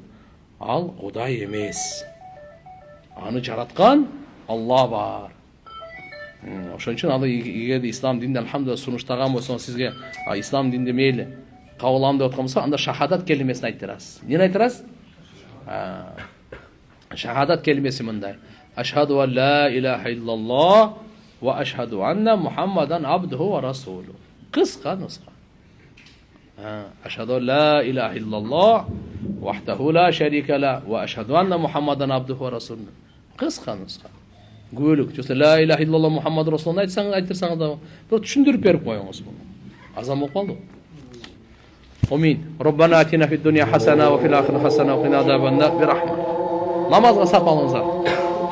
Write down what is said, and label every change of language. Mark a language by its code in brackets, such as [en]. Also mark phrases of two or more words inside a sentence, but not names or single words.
[ky] Ал Кудай эмес. Аны жараткан Алла бар. Ошон үчүн аны эгерде ислам дининде алхамдулилла сунуштаган болсоңуз, сизге ислам дининде мейли кабыл алам деп аткан болсо, анда шахадат келимесин айтып берасыз. Эмне айтып берасыз? Шахадат келимеси мындай: [ar] أشهد أن لا إله إلا الله وأشهد أن محمدا عبده ورسوله. [ky] Кыска нуска. [ar] أشهد أن لا إله إلا الله وحده لا شريك له وأشهد أن محمدا عبده ورسوله. [ky] Кыска нуска. Гөлүк. Жоса [ar] لا إله إلا الله محمد رسول الله [ky] айтсаңыз да, бирок түшүндүрүп берип коюңуз муну. Азан болуп калды. Амин. [ar] ربنا آتنا في الدنيا حسنة وفي الآخرة حسنة وقنا عذاب النار. [ky] Бирахма. Намазга сап алыңыздар.